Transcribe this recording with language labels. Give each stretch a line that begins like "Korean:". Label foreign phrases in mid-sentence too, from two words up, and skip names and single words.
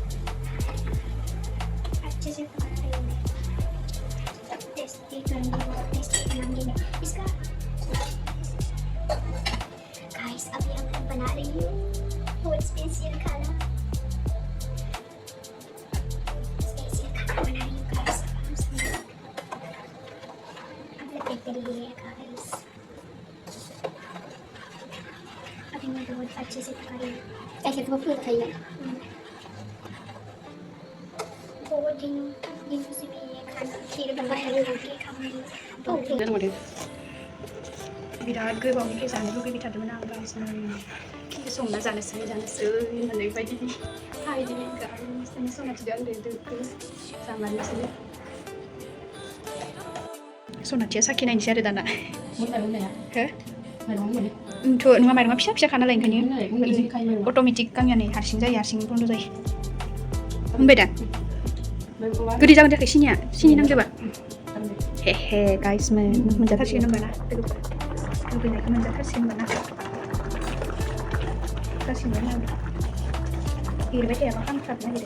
Hindi: अच्छे से पका रही हूँ टेस्टी बनाऊंगी इसका गाइस अभी हम बना रही हूँ बहुत स्पेशल खाना बना रही हूँ गाइस अब देखते रहिए गाइस अभी मैं बहुत अच्छे से पका रही हूँ कैसे तो फूल खाइए बहुत दिनों से मैं ये खाना खीर बना रही हूँ कि खाऊंगी
Bodo: बिराद गोबावनिफ्राय जानो लुगैबाय थादोंमोन आं गावसोरनो खिन्थु संना जानोसै होननानै बायदि हायदि गावसोरनि सनाथिजों उन्दै जामानोसै सनाथिया साखिनायनोसै आरो दाना हो नङा माइरङा फिसा फिसा खानालाय ओंखायनो अट'मेटिक गामियानो हारसिं जायो हारसिं बन्द' जायो होनबाय दा गोदै जागोन जायाखै सिनि नांजोबा हे गाइस मोनजाथारसिगोन होनबाना लुबैनायखौ मोनजाथारसिगोन होनबाना जासिगोन आं एरबाय थायाबा खामथाबनो नागिरो